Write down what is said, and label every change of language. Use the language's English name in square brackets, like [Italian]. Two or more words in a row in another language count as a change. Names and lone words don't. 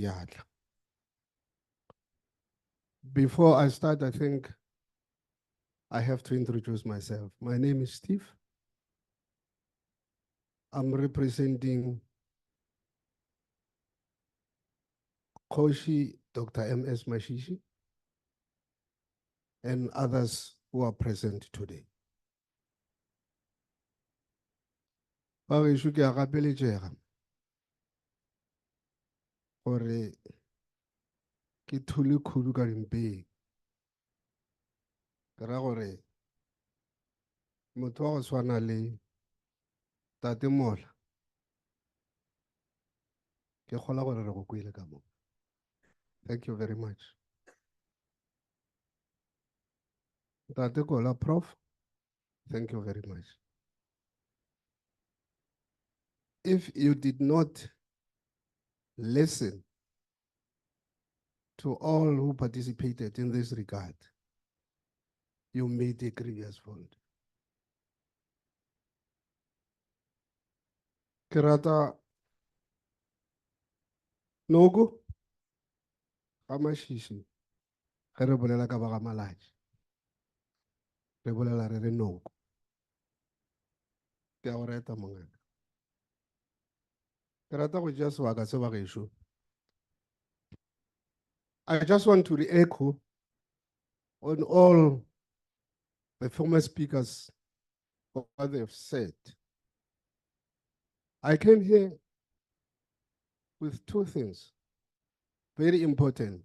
[English] Before I start, I think I have to introduce myself. My name is Steve. I'm representing Koshi, Dr. M.S. Mashishi, and others who are present today. [Northern Sotho] Bagesho ke a gapeletšega gore ke thule khudu ka dimpeng. Ke ra gore motho wa go swana le Tate Mola ke kgola gore re go kwele ka mo. [English] Thank you very much. Tate Kola, Prof, thank you very much. If you did not listen to all who participated in this regard, you made a grievous fault. [Northern Sotho] Ke rata Nogo ga Mashishi ge re bolela ka ba ga Malaji, re bolela re re Nogo. Ke a go reta mongaka. Ke rata go tšea sebaka se bagešo. [English] I just want to re-echo on all the former speakers of what they've said. I came here with two things, very important.